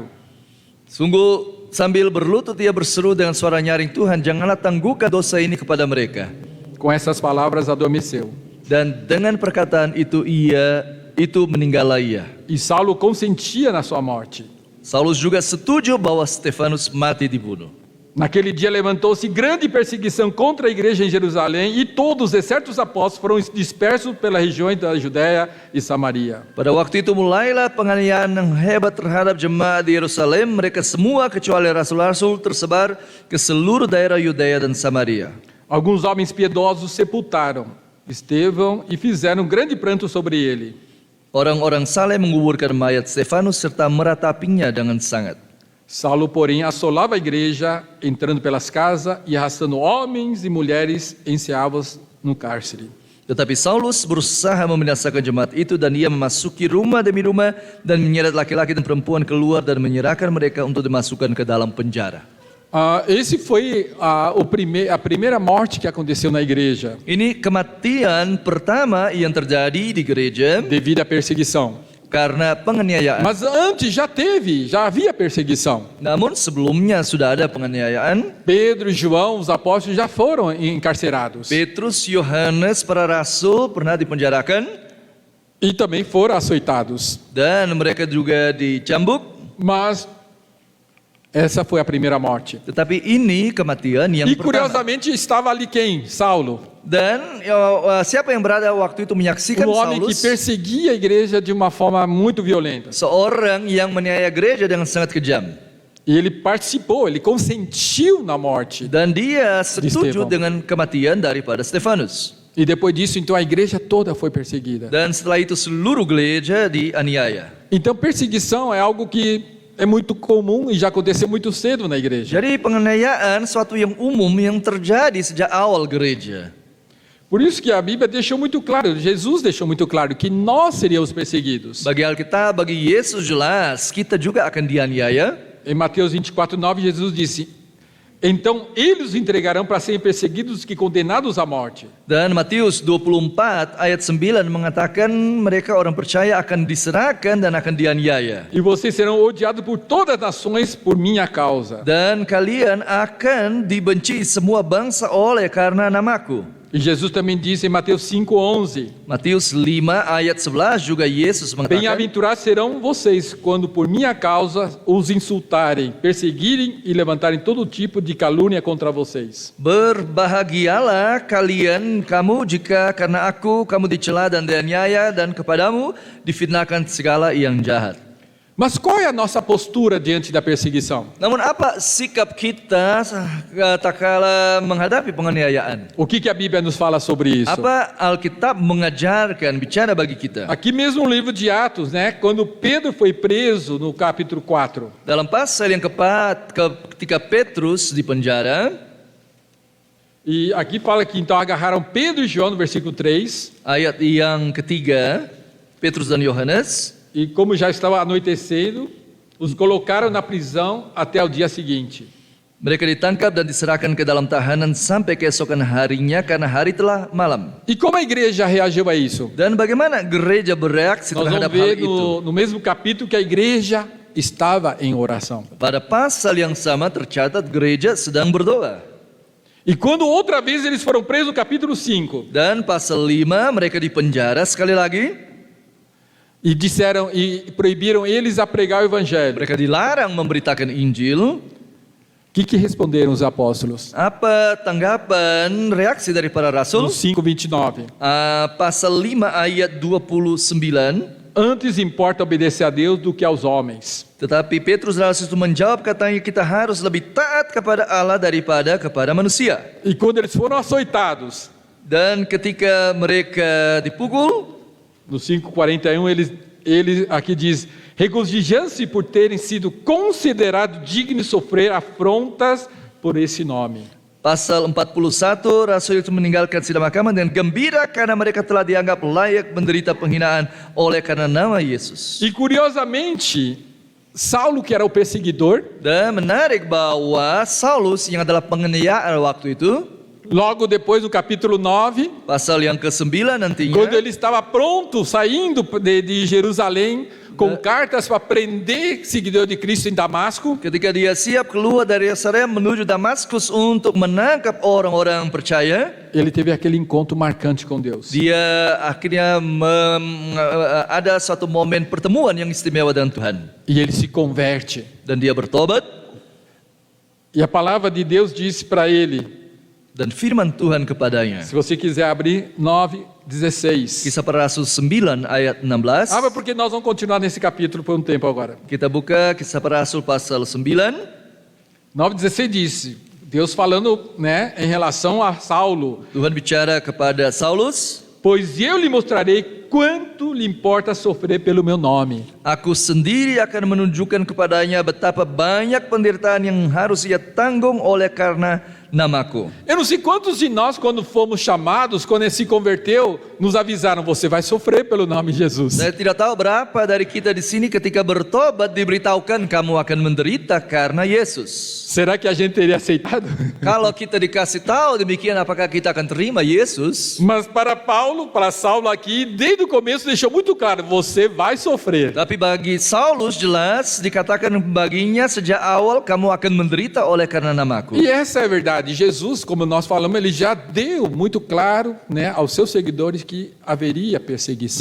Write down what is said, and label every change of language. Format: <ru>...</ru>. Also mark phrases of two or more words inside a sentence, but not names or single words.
<id>Sungguh sambil berlutut ia berseru dengan suara nyaring, Tuhan janganlah tangguhkan dosa ini kepada mereka.</id> <pt>Com essas palavras adormeceu.</pt> <id>Dan dengan perkataan itu meninggallah ia.</id> <pt>E Saulo consentia na sua morte.</pt> <id>Saulus juga setuju bahwa Stefanus mati dibunuh.</id> <pt>Naquele dia levantou-se grande perseguição contra a igreja em Jerusalém, e todos, exceto os apóstolos, foram dispersos pelas regiões da Judéia e Samaria.</pt> <id>Pada waktu itu mulailah penganiayaan yang hebat terhadap jemaat di Yerusalem. Mereka semua kecuali rasul-rasul tersebar ke seluruh daerah Yudea dan Samaria.</id> <pt>Alguns homens piedosos sepultaram Estevão e fizeram grande pranto sobre ele.</pt> <id>Orang-orang saleh menguburkan mayat Stefanus serta meratapinya dengan sangat.</id> <pt>Saulo, porém, assolava a igreja, entrando pelas casas e arrastando homens e mulheres enseados no cárcere.</pt> <id>Tetapi Saulus berusaha membinasakan jemaat itu dan ia memasuki rumah demi rumah dan menyeret laki-laki dan perempuan keluar dan menyerahkan mereka untuk dimasukkan ke dalam penjara.</id> <pt>Esse foi a primeira morte que aconteceu na igreja.</pt> <id>Ini kematian pertama yang terjadi di gereja</id> <pt>Devido à perseguição.</pt> <id>karena penganiayaan.</id> <pt>Mas antes já havia perseguição.</pt> <id>Namun sebelumnya sudah ada penganiayaan.</id> <pt>Pedro e João, os apóstolos, já foram encarcerados.</pt> <id>Petrus, Yohanes, para rasul pernah dipenjarakan</id> <pt>E também foram açoitados.</pt> <id>dan mereka juga dicambuk.</id> <pt>Mas essa foi a primeira morte.</pt> <id>Tetapi ini kematian yang</id> <pt>E</pt> <id>pertama.</id> <pt>curiosamente estava ali quem? Saulo.</pt> <id>Dan siapa yang berada waktu itu menyaksikan</id> <pt>Homem que</pt> <id>Saulus?</id> <pt>perseguia a igreja de uma forma muito violenta.</pt> <id>Seorang yang menganiaya gereja dengan sangat kejam.</id> <pt>E ele participou, ele consentiu na morte.</pt> <id>Dan dia setuju</id> <pt>Estevão.</pt> <id>dengan kematian daripada Stefanus.</id> <pt>E depois disso, então, a igreja toda foi perseguida.</pt> <id>Dan setelah itu seluruh gereja dianiaya.</id> <pt>Então, perseguição é algo que é muito comum e já aconteceu muito cedo na igreja.</pt> <id>Jadi penganiayaan suatu yang umum yang terjadi sejak awal gereja.</id> <pt>Por isso que a Bíblia deixou muito claro, Jesus deixou muito claro que nós seríamos perseguidos.</pt> <id>Bagi Alkitab, bagi Yesus jelas kita juga akan dianiaya.</id> <pt>Em Mateus 24:9, Jesus disse: Então eles os entregarão para serem perseguidos e condenados à morte.</pt> <id>Dan Matius 24 ayat 9 mengatakan mereka orang percaya akan diserahkan dan akan dianiaya.</id> <pt>E vocês serão odiados por todas as nações por minha causa.</pt> <id>Dan kalian akan dibenci semua bangsa oleh karena namaku.</id> <pt>E Jesus também disse em Mateus 5:11:</pt> <id>Matius 5 ayat 11 juga Yesus mengatakan,</id> <pt>Bem-aventurados serão vocês quando por minha causa os insultarem, perseguirem e levantarem todo tipo de calúnia contra vocês.</pt> <id>berbahagialah kamu jika karena aku kamu dicela dan dianiaya dan kepadamu difitnahkan segala yang jahat.</id> <pt>Mas qual é a nossa postura diante da perseguição?</pt> <id>Namun apa sikap kita tatkala menghadapi penganiayaan?</id> <pt>O que a Bíblia nos fala sobre isso?</pt> <id>Apa Alkitab mengajarkan, bicara bagi kita?</id> <pt>Aqui mesmo no livro de Atos, né, quando Pedro foi preso no capítulo 4,</pt> <id>Dalam pasal yang keempat, ketika Petrus di penjara,</id> <pt>e aqui fala que então agarraram Pedro e João no versículo 3,</pt> <id>ayat yang ketiga, Petrus dan Yohanes,</id> <pt>e como já estava anoitecendo, os colocaram na prisão até o dia seguinte.</pt> <id>mereka ditangkap dan diserahkan ke dalam tahanan sampai keesokan harinya karena hari telah malam.</id> <pt>E como a igreja reagiu a isso?</pt> <id>Dan bagaimana gereja bereaksi</id> <pt>Nós vamos</pt> <id>terhadap hal</id> <pt>ver</pt> <id>itu?</id> <pt>no mesmo capítulo que a igreja estava em oração.</pt> <id>Pada pasal yang sama tercatat gereja sedang berdoa.</id> <pt>E quando outra vez eles foram presos no capítulo 5,</pt> <id>Dan pasal 5 mereka dipenjara sekali lagi.</id> <pt>e disseram e proibiram eles a pregar o evangelho.</pt> <id>Mereka dilarang memberitakan Injil.</id> <pt>O que responderam os apóstolos?</pt> <id>Apa tanggapan reaksi dari para</id> <pt>No</pt> <id>rasul?</id> <pt>5:29.</pt> <id>Pasal 5 ayat 29.</id> <pt>antes importa obedecer a Deus do que aos homens.</pt> <id>Tetapi Petrus dalam situ menjawab, katanya kita harus lebih taat kepada Allah daripada kepada manusia.</id> <pt>E quando eles foram açoitados,</pt> <id>Dan ketika mereka dipukul,</id> <pt>no 5:41, ele aqui diz: regozijando-se por terem sido considerados dignos de sofrer afrontas por esse nome.</pt> <id>pasal 41, Rasul itu meninggalkan sidang mahkamah dengan gembira karena mereka telah dianggap layak menderita penghinaan oleh karena nama Yesus.</id> <pt>E curiosamente, Saulo, que era o perseguidor,</pt> <id>Dan menarik bahwa Saulus yang adalah penganiayaan waktu itu,</id> <pt>logo depois do capítulo 9,</pt> <id>pasal yang ke-9 nantinya,</id> <pt>quando ele estava pronto, saindo de Jerusalém, com cartas para prender seguidor de Cristo em Damasco,</pt> <id>ketika dia siap keluar dari Yerusalem menuju Damaskus untuk menangkap orang-orang percaya,</id> <pt>ele teve aquele encontro marcante com Deus.</pt> <id>dia akhirnya ada suatu momen pertemuan yang istimewa dengan Tuhan.</id> <pt>E ele se converte.</pt> <id>Dan dia bertobat,</id> <pt>E a palavra de Deus disse para ele,</pt> <id>dan firman Tuhan kepadanya.</id> <pt>se você quiser abrir 9:16.</pt> <id>Kisah para Rasul 9 ayat 16.</id> <pt>Abra porque nós vamos continuar nesse capítulo por um tempo agora.</pt> <id>Kita buka Kisah para Rasul pasal 9.</id> <pt>9:16 disse, Deus falando, né, em relação a Saulo,</pt> <id>Tuhan bicara kepada Saulus,</id> <pt>pois eu lhe mostrarei quanto lhe importa sofrer pelo meu nome.</pt> <id>aku sendiri akan menunjukkan kepadanya betapa banyak penderitaan yang harus ia tanggung oleh karena namaku.</id> <pt>Eu não sei quantos de nós, quando fomos chamados, quando ele se converteu, nos avisaram, você vai sofrer pelo nome de Jesus.</pt> <id>Saya tidak tahu berapa dari kita di sini ketika bertobat diberitahukan kamu akan menderita karena Yesus.</id> <pt>Será que a gente teria aceitado?</pt> <id>Kalau kita dikasih tahu demikian, apakah kita akan terima Yesus?</id> <pt>Mas para Saulo aqui, desde o começo deixou muito claro, você vai sofrer.</pt> <id>Tapi bagi Saulus jelas dikatakan baginya sejak awal, kamu akan menderita oleh karena namaku.</id> <pt>E essa é a verdade. Jesus, como nós falamos, ele já deu muito claro, né, aos seus seguidores que haveria perseguição.</pt>